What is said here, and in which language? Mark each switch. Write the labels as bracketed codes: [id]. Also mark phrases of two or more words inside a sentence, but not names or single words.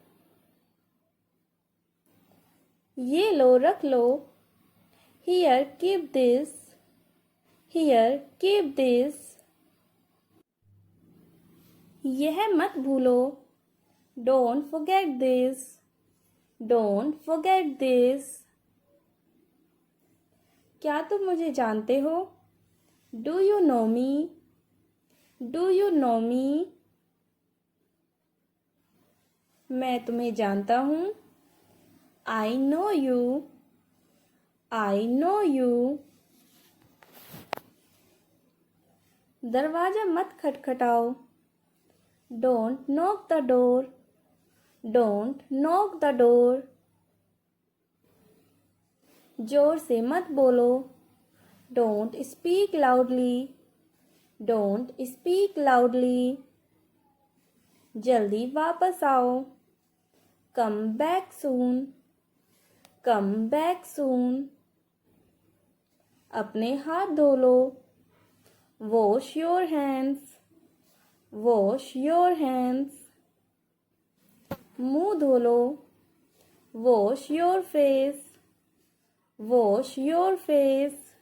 [hi] ये लो, रख लो। [en] Here, keep this, here, keep this. [hi] यह मत भूलो। [en] Don't forget this, don't forget this. [hi] क्या तुम मुझे जानते हो? [en] Do you know me? Do you know me? [hi] मैं तुम्हें जानता हूँ। [en] I know you, I know you. [hi] दरवाजा मत खटखटाओ। [en] Don't knock the door, don't knock the door. [hi] जोर से मत बोलो। [en] Don't speak loudly, don't speak loudly. [hi] जल्दी वापस आओ। [en] Come back soon, Come back soon. [hi] अपने हाथ धो लो। [en] Wash your hands. Wash your hands. [hi] मुंह धो लो। [en] Wash your face. Wash your face.